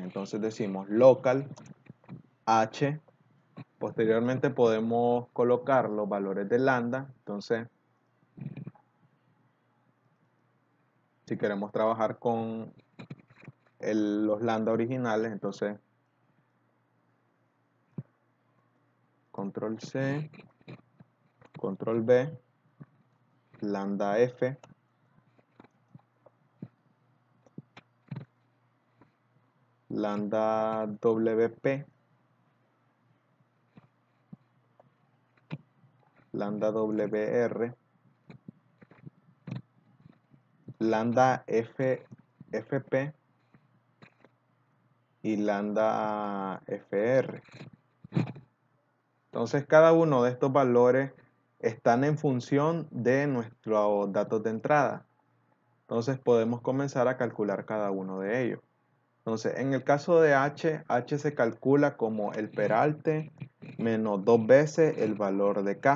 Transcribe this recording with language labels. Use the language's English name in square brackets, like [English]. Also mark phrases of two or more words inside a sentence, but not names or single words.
[Spanish] Entonces decimos local h, posteriormente podemos colocar los valores de lambda. Entonces, si queremos trabajar con los lambda originales, entonces control C, control V, lambda F, lambda WP, lambda WR, lambda FP y lambda FR. Entonces cada uno de estos valores están en función de nuestros datos de entrada. Entonces podemos comenzar a calcular cada uno de ellos. Entonces en el caso de H se calcula como el peralte menos 2 veces el valor de K.